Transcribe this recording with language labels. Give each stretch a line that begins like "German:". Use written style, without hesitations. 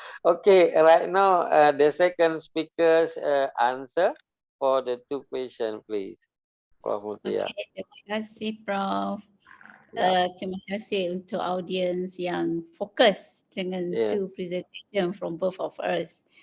English: Okay, right now the second speaker's answer for the two question, please, Prof. Mutia.
Indonesian: Okay, terima kasih Prof. Ya, Terima kasih untuk audiens yang fokus dengan ya,
English: two presentation from both of us.